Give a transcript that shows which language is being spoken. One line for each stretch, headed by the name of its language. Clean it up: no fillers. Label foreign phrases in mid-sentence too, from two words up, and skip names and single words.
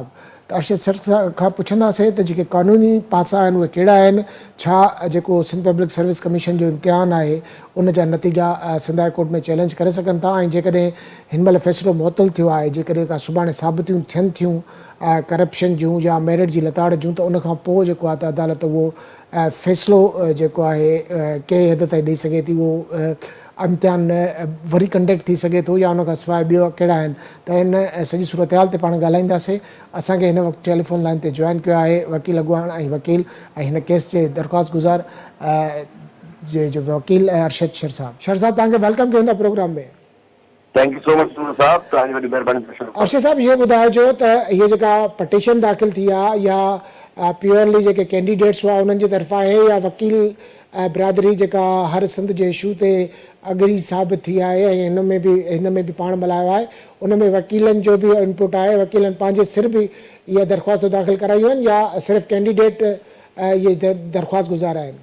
Sindhi: त अरशद सर खां पुछंदासीं त जेके क़ानूनी पासा आहिनि उहे कहिड़ा आहिनि, छा जेको सिंध पब्लिक सर्विस कमीशन जो इम्तिहान आहे उन जा नतीजा सिंध हाई कोर्ट में चैलेंज करे सघनि था ऐं जेकॾहिं हिन महिल फ़ैसिलो मुअतल थियो आहे, जेकॾहिं का सुभाणे साबितियूं थियनि थियूं करप्शन जूं या मेरिट जी लताड़ जूं त उनखां पोइ जेको आहे त अदालत उहो फ़ैसिलो जेको आहे कंहिं हद ताईं ॾेई सघे थी, उहो इम्तिहान वरी कंडक्ट थी सघे थो या उनखां सवाइ ॿियो कहिड़ा आहिनि। त हिन सॼी सूरत हाल ते पाण ॻाल्हाईंदासीं। असांखे हिन वक़्तु
English: telephone line
Sindhi: ते जॉइन कयो आहे वकील अॻवान ऐं वकील ऐं हिन केस जे दरख़्वास्त गुज़ार जो वकील अरशद शर साहब। शर साहब, तव्हांखे वेलकम कयूं था प्रोग्राम में।
English: thank you so much साहब,
Sindhi: توهانجي وڏي مهرباني. अरशद साहब, इहो ॿुधाइजो त हीअ जेका पटिशन दाख़िल थी आहे या प्योरली जेके कैंडिडेट्स हुआ उन्हनि जे तरफ़ां आहे या वकील बिरादरी जेका हर सिंध जे इशू ते अगरी साबित थी आहे ऐं हिन में बि पाण मिलायो आहे, उन में वकीलनि जो बि इनपुट आहे, वकीलनि पंहिंजे सिर बि इहे दरख़्वास्त दाख़िल करायूं आहिनि या सिर्फ़ु कैंडिडेट इहे दरख़्वास्त गुज़ार आहिनि?